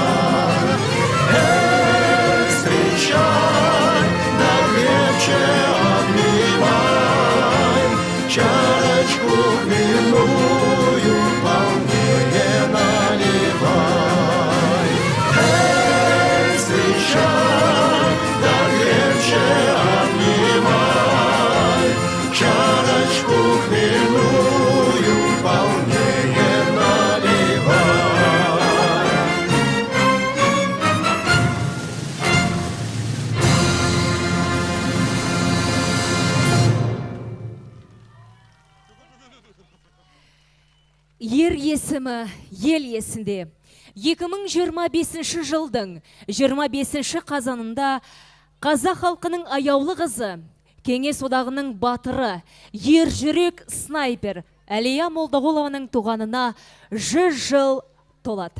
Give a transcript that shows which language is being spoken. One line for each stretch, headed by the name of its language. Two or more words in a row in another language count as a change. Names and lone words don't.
Russian: Встречай, да крепче обнимай, чарочку хмельную полнее наливай. Встречай, да крепче обнимай, чарочку хмельную полнее наливай.
Kazakh: Ер есімі ел есінде. 2025 жылдың 25 қазанында қазақ халқының аяулы қызы, Кеңес одағының батыры, ер жүрек снайпер Әлия Молдағұлованың туғанына 100 жыл толады.